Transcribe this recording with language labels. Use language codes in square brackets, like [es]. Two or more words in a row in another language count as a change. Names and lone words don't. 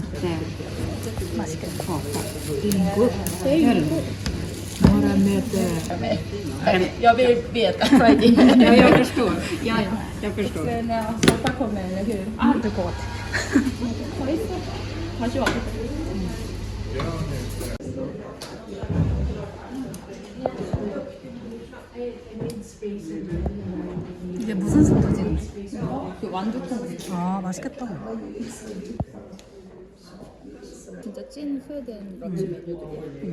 [ko] 맛있겠다. [sv] Bara med... Jag vill veta. Ja, jag förstår. Ja. Jag förstår. När soppa kommer, eller hur? Inte gott. Varsågod. [ko] 이게 무슨 소스지? 그 완두콩. 아 맛있겠다. 진짜 찐 스웨덴 런치 메뉴들이야.